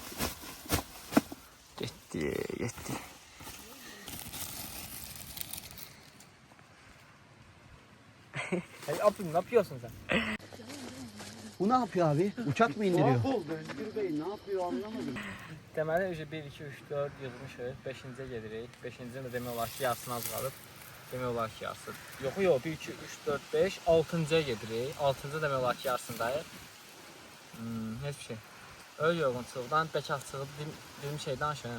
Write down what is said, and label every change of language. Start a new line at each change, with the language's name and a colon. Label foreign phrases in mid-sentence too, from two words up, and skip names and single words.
Azerbaijani: Getdi.
Turkish: Hey abi, ne yapıyorsun sen? Bu ne yapıyor abi? Uçak mı indiriyor? Özgür Bey ne yapıyor anlamadım.
Azerbaijani: Deməli, 1, 2, 3, 4 yığmışıq. 5-ciyə gedirik. 5-cinin də demək olar ki, yarısını az qalıb. Demək olar ki, yarısı. Yox, 1, 2, 3, 4, 5. 6-cıya gedirik. 6-cı demək olar ki, yarısındayıq. Heç bir şey. Öyle yorğunçuluqdan, bekarçılıq, bir şey danışım.